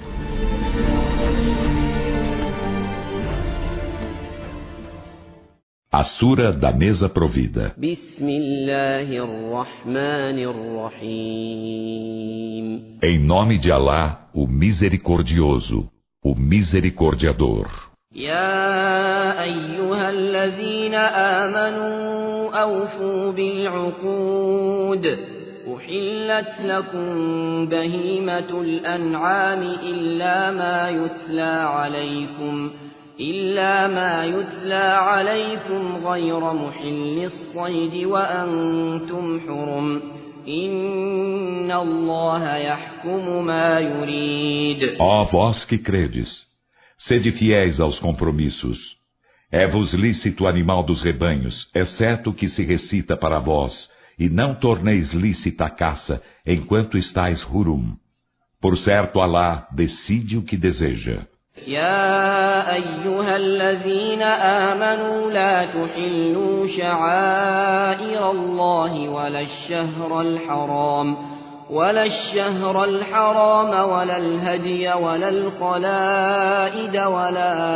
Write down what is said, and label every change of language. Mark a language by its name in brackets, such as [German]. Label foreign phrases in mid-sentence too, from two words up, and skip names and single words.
[Portuguese] A Sura da Mesa Provida. [Arabic] Bismillahirrahmanirrahim. [Portuguese] Em nome de Alá, o Misericordioso, o Misericordiador. [Arabic] يا أيها الذين آمنوا أوفوا بالعقود. أحلت لكم بهيمة الأنعام إلا ما يتلى عليكم غير محلي الصيد وأنتم حرم. إن الله يحكم ما يريد. [Portuguese] Ó vós que credes, sede fiéis aos compromissos. É-vos lícito o animal dos rebanhos, exceto o que se recita para vós, e não torneis lícita a caça, enquanto estáis hurum. Por certo, Alá decide o que deseja. [Arabic] يا أيها الذين آمنوا لا تحلوا شعائر الله ولا الشهر الحرام ولا الهدي ولا القلائد ولا